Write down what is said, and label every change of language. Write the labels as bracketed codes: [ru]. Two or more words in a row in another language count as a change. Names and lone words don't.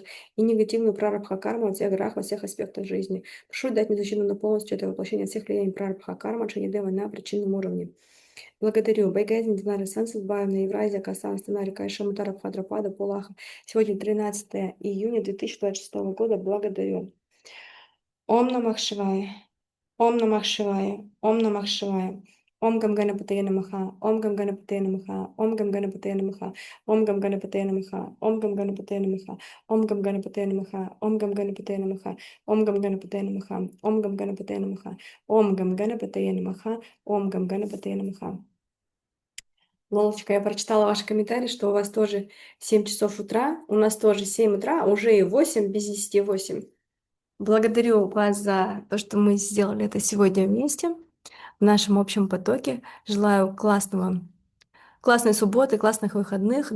[ru] И негативную прарабха карму во всех грах, во всех аспектах жизни. Прошу дать мне защиту на полностью это воплощение всех влияний прарабха карма Шанидева на причинном уровне. Благодарю. Байгазин Динара Сансадбаевна, Евразия, Касан, Станари, Кайша, Мутара, Хадрапада, Пулаха. Сегодня 13 июня 2026 года. Благодарю. [sa] ॐ नमः शिवाय. ॐ नमः शिवाय. ॐ नमः शिवाय. ॐ गं गणपतये नमः. ॐ गं गणपतये नमः. ॐ गं गणपतये नमः. ॐ गं गणपतये नमः. ॐ गं गणपतये नमः. ॐ गं गणपतये नमः. ॐ गं गणपतये नमः. ॐ गं गणपतये नमः. ॐ गं गणपतये नमः. ॐ गं गणपतये नमः. ॐ गं गणपतये नमः. [ru] Лолочка, я прочитала ваш комментарий, что у вас тоже 7 часов утра, у нас тоже 7 утра, а уже и 8, без 10 8. Благодарю вас за то, что мы сделали это сегодня вместе в нашем общем потоке. Желаю классной субботы, классных выходных.